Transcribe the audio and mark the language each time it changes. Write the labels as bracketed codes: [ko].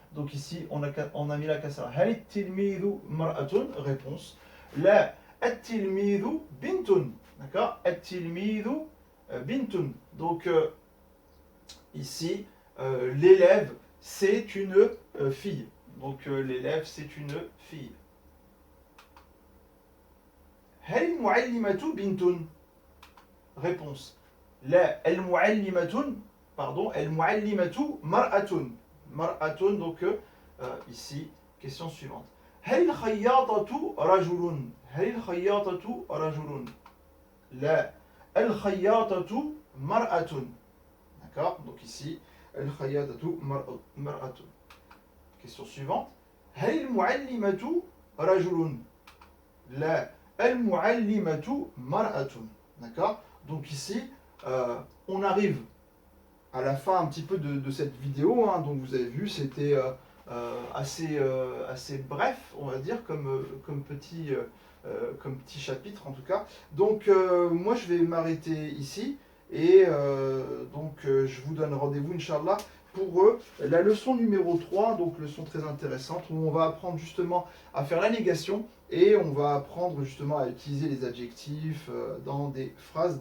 [fr] Donc ici, on a mis la kasra. [ar] Hal tilmidu mar'atun? [fr] Réponse. [ar] La at-tilmidu bintun. [fr] D'accord? [ar] At-tilmidhu bintun. [fr] Donc, ici, l'élève, c'est une fille. Donc, l'élève, c'est une fille. [ar] هل المعلمة بنت؟ Réponse. لا المعلمة pardon المعلمة مرأة. مرأة [fr] donc ici question suivante. [ar] هل الخياطة رجل؟ هل الخياطة رجل؟ لا الخياطة مرأة. [fr] D'accord? Donc ici [ar] الخياطة مرأة. [fr] Question suivante. [ar] هل المعلمة رجل؟ لا المعلمة مرأة. [fr] D'accord? Donc ici, on arrive à la fin un petit peu de cette vidéo. Hein. Donc vous avez vu, c'était assez bref, on va dire, comme petit chapitre en tout cas. Donc moi je vais m'arrêter ici. Et donc je vous donne rendez-vous, Inch'Allah, pour la leçon numéro 3, donc leçon très intéressante, où on va apprendre justement à faire la négation et on va apprendre justement à utiliser les adjectifs dans des phrases.